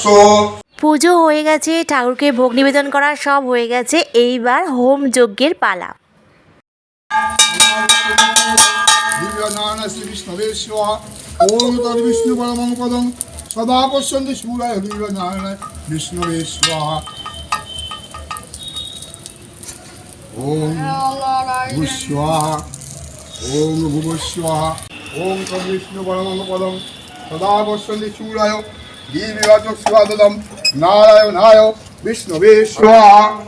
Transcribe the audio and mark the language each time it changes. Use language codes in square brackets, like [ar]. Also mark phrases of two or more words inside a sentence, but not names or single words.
[bn] পুজো হয়ে গেছে, ঠাকুরকে ভোগ নিবেদন করা সব হয়ে গেছে, এইবার হোম যজ্ঞের পালা। [sa] দিব্যনারায়ণ শ্রী বিষ্ণবে স্বাহা ওম তদ্বিষ্ণু পরমং পদং সদা পশ্যন্তি শূরায় দিব্যনারায়ণ বিষ্ণবে স্বাহা ওম ভূস্বাহা ওম ভুবস্বাহা ওম তদ্বিষ্ণু পরমং পদং সদা পশ্যন্তি শূরায় দিব্যবাচক স্বাদদম নারায়ণায় বিষ্ণবে স্বাহা।